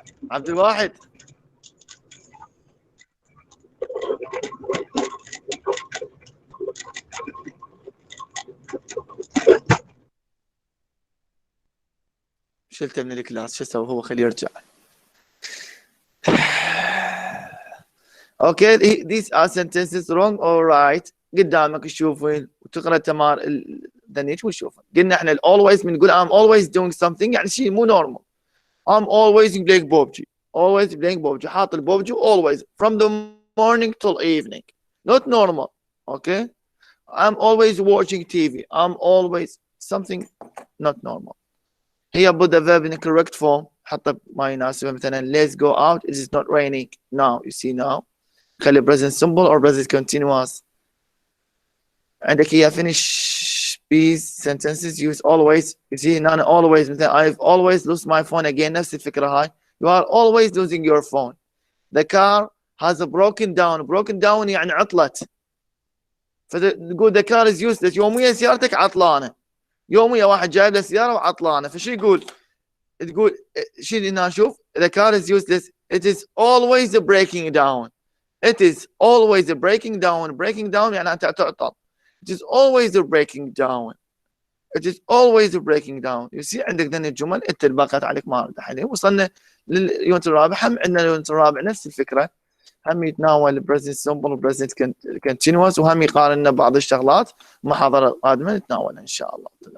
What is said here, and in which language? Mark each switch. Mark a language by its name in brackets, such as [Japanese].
[Arabic] عبد الواحد شلته من الكلاس. شو اسوي هو؟ خليه يرجع. اوكي [English] these are sentences wrong or right. [Arabic] قدامك تشوفين وتقرا تمار دنيش وتشوفين. قلنا احنا always بنقول [English] I'm always doing something [Arabic] يعني شيء مو normal. [English] I'm always playing PUBG. always playing PUBG. [Arabic] حاط البوبجي [English] always from the morning till evening. not normal. okay. I'm always watching TV. I'm always something not normal. [Arabic] هي [English] put the verb in the correct form. [Arabic] حطه ما يناسبه. [English] مثلا let's go out. It is not raining now. You see now. [Arabic] خلي [English] present simple or present continuous. [Arabic] عندك هي [English] finish these sentences use always. you see [Arabic] ان انا [English] always [Arabic] مثلا [English] I've always lost my phone again. [Arabic] نفس الفكرة هاي. [English] you are always losing your phone. the car has broken down [Arabic] يعني عطلت. فتقول [English] the car is useless. [Arabic] يوميا سيارتك عطلانة. يوميا واحد جايب له سيارة وعطلانة. فشو يقول؟ تقول شو اللي هنا شوف [English] the car is useless. it is always breaking down. it is always breaking down [Arabic] يعني أنت تعطل. [English] it is always breaking down. it is always breaking down. you see [Arabic] عندك ذني الجمل أنت اللي بقت عليك ما أرد حاليا. وصلنا لليونت الرابع. هم عندنا اليونت الرابع نفس الفكرة. هم يتناول present simple present continuous وهم يقارن بعض الشغلات. محاضرة قادمة نتناولها إن شاء الله.